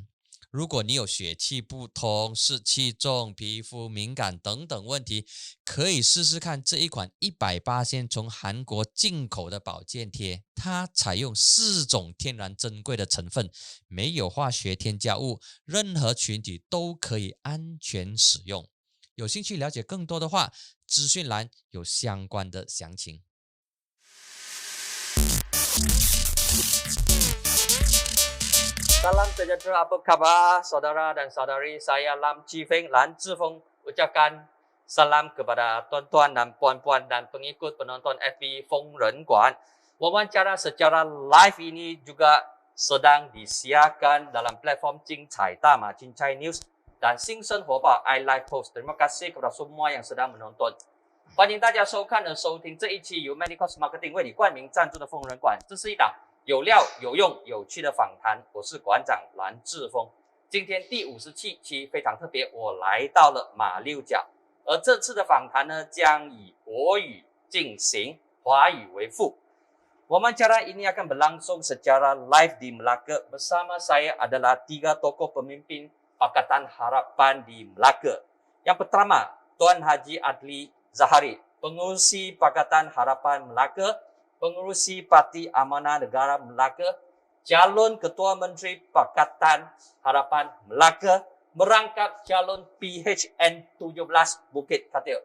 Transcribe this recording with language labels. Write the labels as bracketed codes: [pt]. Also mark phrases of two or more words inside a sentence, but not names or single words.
[zh] 如果你有血气不通、湿气重、皮肤敏感等等问题，可以试试看这一款100%从韩国进口的保健贴。它采用4种天然珍贵的成分，没有化学添加物，任何群体都可以安全使用。有兴趣了解更多的话，资讯栏有相关的详情。 [ms] Salam sejahtera, apa khabar saudara dan saudari? Saya Lam Chi Feng, Lan Zhifeng ucapkan salam kepada tuan-tuan dan puan-puan dan pengikut penonton FB Feng Ren Guan. Wawancara secara live ini juga sedang disiarkan dalam platform Cincai Dama, Cincai News dan Xing Shen Huobao iLive Post. Terima kasih kepada semua yang sedang menonton. [zh] 欢迎大家收看和收听这一期由 Medicos Marketing 为你冠名赞助的疯人馆，这是一档有料、有用、有趣的访谈。我是馆长蓝志峰。今天第57期非常特别，我来到了马六甲，而这次的访谈呢，将以国语进行，华语为副。 [ms] Wawancara ini akan berlangsung secara live di Melaka. Bersama saya adalah 3 tokoh pemimpin Pakatan Harapan di Melaka. Yang pertama, Tuan Haji Adli Zahari, pengurusi Pakatan Harapan Melaka, pengurusi Parti Amanah Negara Melaka, calon Ketua Menteri Pakatan Harapan Melaka, merangkap calon PHN 17 Bukit Katil.